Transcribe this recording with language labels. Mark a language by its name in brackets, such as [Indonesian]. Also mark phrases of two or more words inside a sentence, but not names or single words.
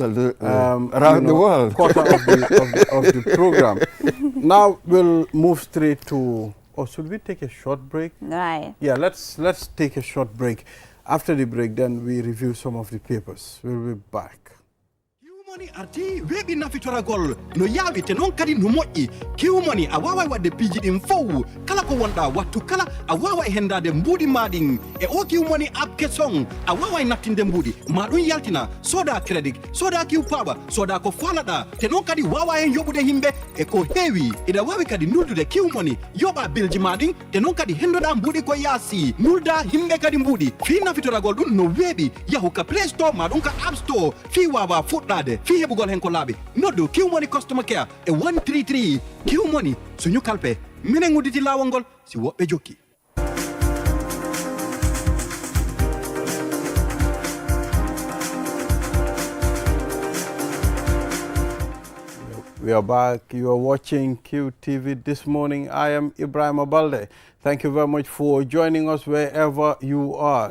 [English] around the world, quarter of the program. Now we'll move straight to. Oh, should we take a short break? Right. Yeah, let's take a short break. After the break, then we review some of the papers. We'll be back. [Fula] Money arti webi na fitora gol no yawi te non kadi no moƴƴi kiw money a wawa wadde piji ɗin fow kala ko wonɗa wattu kala a wawa e hendade mbuuɗi maɗin e o kiw money app kesson a wawa e nattinde mbuuɗi ma ɗum yaltina soda crédit soda kiw paɓa soda ko falaɗa te non kadi wawa hen yoɓude himɓe e ko heewi ina wawi kadi nuldude kiw money yoɓa bilji maɗin te non kadi hendoɗa mbuuɗi ko yaasi nulda himɓe kadi mbuuɗi fi nafitoragol ɗum no weeɓi yahu ka [English] play store [Fula] ma ɗum ka [English] app store [Fula] fi wawa fuɗɗade fi heɓugol hen ko laaɓi noddu kiw money [English] customer care [Fula] e 133 kiw money suñu kalpe minen udditi laawol ngol si woɓɓe jokki. [English] We are back. You are watching QTV this morning. I am Ibrahim Abalde. Thank you very much for joining us wherever you are.